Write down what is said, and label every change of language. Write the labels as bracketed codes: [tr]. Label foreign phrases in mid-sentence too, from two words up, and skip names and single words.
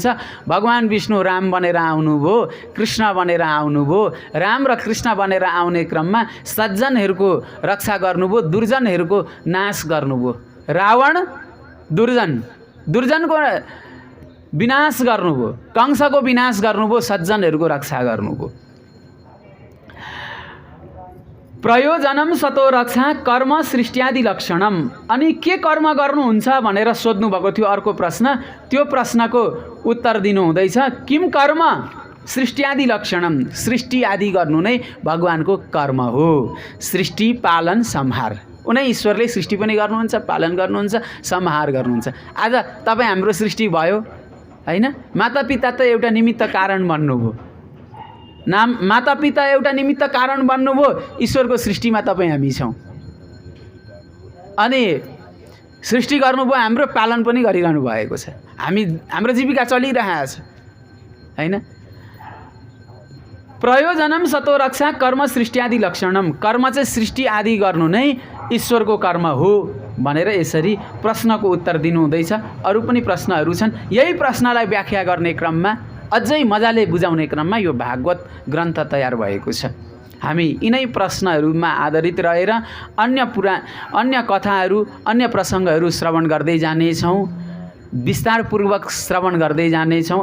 [ne] भगवान विष्णु राम बनेर आउनुभयो, कृष्ण बनेर आउनुभयो। राम र कृष्ण बनेर आउने क्रममा सज्जनहरूको रक्षा गर्नुभयो, दुर्जनहरूको नाश गर्नुभयो। रावण दुर्जन, दुर्जनको विनाश गर्नुभयो, कंसको विनाश गर्नुभयो, सज्जनहरूको रक्षा गर्नुभयो। [sa] प्रयोजनम सतो रक्षा कर्म सृष्टियादि लक्षणम। [ne] अनि के कर्म गर्नुहुन्छ भनेर सोध्नु भएको थियो अर्को प्रश्न। त्यो प्रश्नको उत्तर दिनु हुँदैछ [sa] किम कर्म सृष्टियादि लक्षणम। [ne] सृष्टि आदि गर्नु नै भगवानको कर्म हो। सृष्टि, पालन, संहार। उनै ईश्वरले सृष्टि पनि गर्नुहुन्छ, पालन गर्नुहुन्छ, संहार गर्नुहुन्छ। आज तपाईँ हाम्रो सृष्टि भयो हैन? मातापिता त एउटा निमित्त कारण बन्नुभयो। मातापिता एउटा निमित्त कारण बन्नुभयो। ईश्वरको सृष्टिमा तपाईँ हामी छौँ। अनि सृष्टि गर्नुभयो, हाम्रो पालन पनि गरिरहनु भएको छ। हाम्रो जीविका चलिरहेको छ हैन? [sa] प्रयोजनम सतो रक्षा कर्म सृष्टि आदि लक्षणम, [ne] कर्म चाहिँ सृष्टि आदि गर्नु नै ईश्वरको कर्म हो भनेर यसरी प्रश्नको उत्तर दिनुहुँदैछ। अरू पनि प्रश्नहरू छन्। यही प्रश्नलाई व्याख्या गर्ने क्रममा, अझै मजाले बुझाउने क्रममा यो भागवत ग्रन्थ तयार भएको छ। हामी यिनै प्रश्नहरूमा आधारित रहेर अन्य कथाहरू, अन्य प्रसङ्गहरू श्रवण गर्दै जानेछौँ, विस्तारपूर्वक श्रवण गर्दै जानेछौँ।